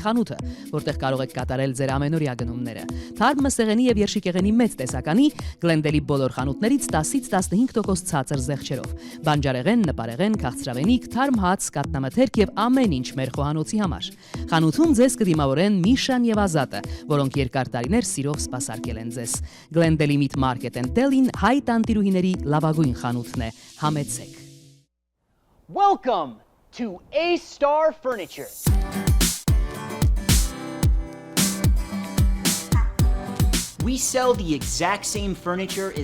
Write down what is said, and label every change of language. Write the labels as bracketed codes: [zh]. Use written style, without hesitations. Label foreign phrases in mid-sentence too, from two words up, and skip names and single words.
[hy] խանութը, որտեղ կարող եք կատարել ձեր ամենօրյա գնումները։ Թարմ մսեղենի եւ երշիկեղենի մեծ տեսականի Glendale-ի բոլոր խանութներից 10-ից 15% ցածր զեղչերով։ Բանջարեղեն, նպարեղեն, քաղցրավենիք, թարմ հաց, կատնամթերք եւ ամեն ինչ մեր խոհանոցի համար։ Խանութում ձեզ կդիմավորեն Միշան եւ Ազատը, որոնք երկար տարիներ սիրով սպասարկել են ձեզ։ Glendale-ի Meat Market and Deli-ն հայ տանտիրուհիների լավագույն խանութն է, համեցեք։ [en] Welcome to A-Star Furniture. We sell the exact same furniture